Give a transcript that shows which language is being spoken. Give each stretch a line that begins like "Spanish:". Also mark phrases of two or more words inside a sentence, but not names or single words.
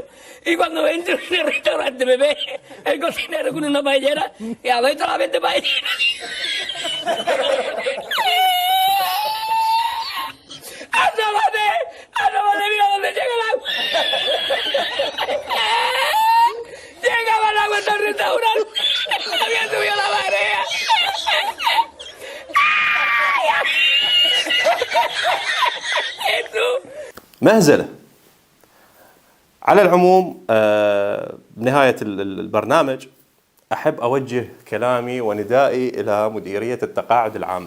Spanish: Y cuando entro en el restaurante me ve el cocinero con una paellera y adentro la vende paellera. ¡Asómate, mira dónde llega el agua! Llegaba el agua hasta el restaurante. Había subido la marea.
Arabic: مهزلة. على العموم بنهاية البرنامج أحب أوجه كلامي وندائي إلى مديرية التقاعد العامة.